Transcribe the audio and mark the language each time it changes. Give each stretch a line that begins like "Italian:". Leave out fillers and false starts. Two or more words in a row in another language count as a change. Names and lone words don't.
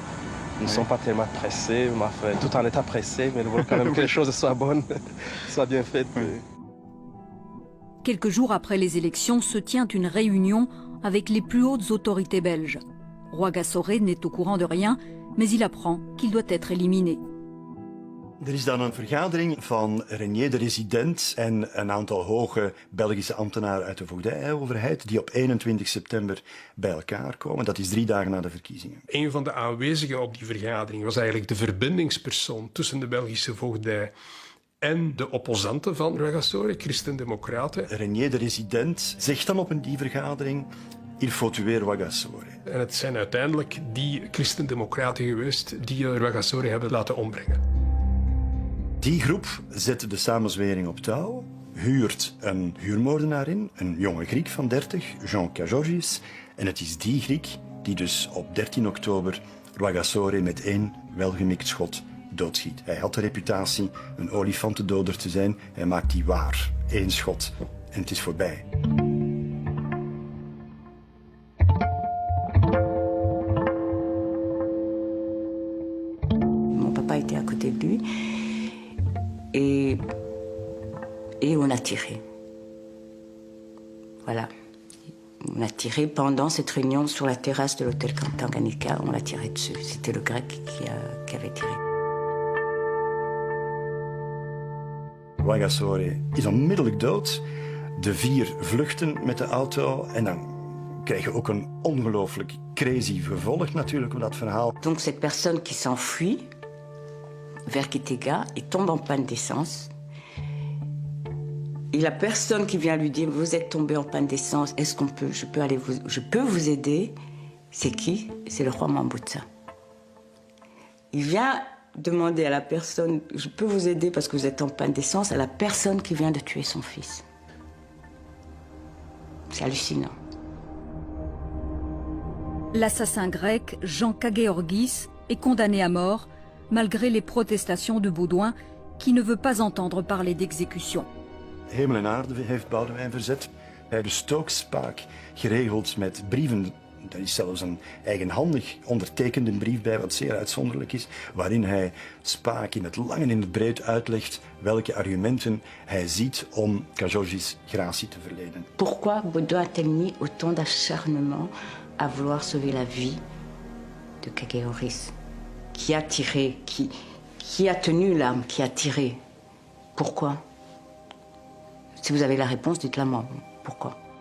French: Nous ne sommes pas tellement pressés, tout en étant pressés, mais nous voulons quand même que les choses soient bonnes, soient bien faites. Quelques jours après les élections se tient une réunion avec les plus hautes autorités belges. Rwagasore n'est au courant de rien, mais il apprend qu'il doit être éliminé.
Dutch: Er is dan een vergadering van Renier de Resident en een aantal hoge Belgische ambtenaren uit de voogdijoverheid die op 21 september bij elkaar komen. Dat is 3 dagen na de verkiezingen. Een van de aanwezigen op die vergadering was eigenlijk de verbindingspersoon tussen de Belgische voogdij en de opposanten van Rwagasore, Christen-Democraten. Renier de Resident zegt dan op die vergadering:
French: il faut tuer Rwagasore.
Dutch: En het zijn uiteindelijk die Christen-Democraten geweest die Rwagasore hebben laten ombrengen. Die groep zet de samenzwering op touw, huurt een huurmoordenaar in, een jonge Griek van 30, Jean Kajorgis. En het is die Griek die dus op 13 oktober Rwagasore met 1 welgemikt schot doodschiet. Hij had de reputatie een olifantendoder te zijn. Hij maakt die waar. 1 schot en het is voorbij.
French: Mon papa était à côté de lui. Et on a tiré. Voilà. On a tiré pendant cette réunion sur la terrasse de l'hôtel Tanganyika. On l'a tiré dessus. C'était le Grec qui avait tiré.
Dutch: Rwagasore is onmiddellijk dood. De 4 vluchten met de auto en dan krijg je ook een ongelooflijk crazy vervolg natuurlijk op dat verhaal.
French: Donc cette personne qui s'enfuit vers Kitega et tombe en panne d'essence. Et la personne qui vient lui dire: vous êtes tombé en panne d'essence, est-ce qu'on peut, je peux vous aider? C'est qui? C'est le roi Mwambutsa. Il vient demander à la personne: je peux vous aider parce que vous êtes en panne d'essence, à la personne qui vient de tuer son fils. C'est hallucinant. L'assassin grec Jean Kagéorgis est condamné à mort malgré les protestations de Baudouin qui ne veut pas entendre parler d'exécution.
Dutch: Hemel en aarde heeft Boudewijn verzet. Hij heeft de stookspaak geregeld met brieven. Er is zelfs een eigenhandig ondertekende brief bij, wat zeer uitzonderlijk is, waarin hij Spaak in het lang en in het breed uitlegt welke argumenten hij ziet om Kajorgis gratie te verlenen.
French: Pourquoi Baudouin a-t-il mis autant d'acharnement à vouloir sauver la vie de Kagéorgis, qui a tiré, qui a tenu l'arme, qui a tiré? Pourquoi? Si vous avez la réponse, dites-la moi. Pourquoi?